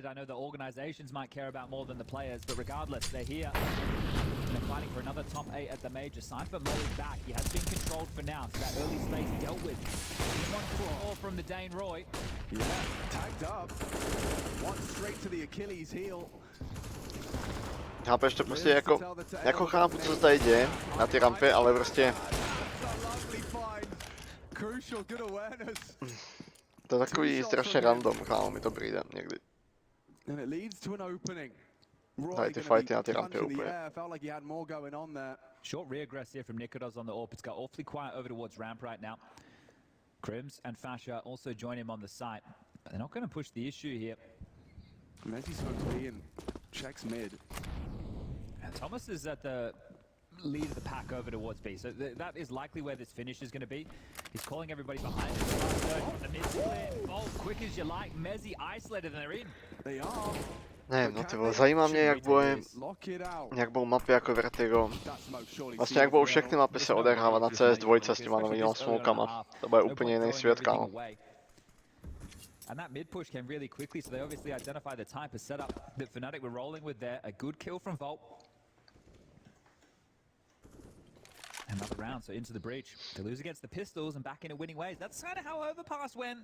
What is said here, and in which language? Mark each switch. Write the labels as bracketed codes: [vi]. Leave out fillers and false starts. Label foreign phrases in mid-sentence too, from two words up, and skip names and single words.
[en] I know the organizations might care about more than the players, but regardless, they're here. And they're fighting for another top 8 at the major. Cypher Molly's back. He has been controlled for now, so that early space dealt with. 1-4 from the Dane Roy. Yeah, tagged up. One straight to the Achilles heel. [cs] Chápeš to prostě jako chápu, co se tady děje na ty rampy, ale prostě... To je takový strašně random, kámo, mi to přijde někdy. Tady ty fighty na ty rampy úplně. [en] Short regress here from Nikidos on the AWP. It's got awfully quiet over towards ramp right now. Crims and Fasher also join him on the site, but they're not going to push the issue here. Messi smokes B and checks mid. And Thomas is at the lead of the pack over towards B, so that is likely where this finish is going to be. He's calling everybody behind him. The mid split, Bolt, quick as you like. Mezzi isolated and they're in. They are. [cs] Nevím, no ty vole, zajímá mě, jak budou mapy jako Vertigo. Vlastně jak budou všechny mapy se odehrávat na CS2 s těma novými smokama. To bude úplně jiný svět, kámo. [en] And that mid push came really quickly, so they obviously identified the type of setup that FNATIC were rolling with there. A good kill from Volt. Another round, so Into the Breach. They lose against the Pistols and back into winning ways. That's kind of how Overpass went.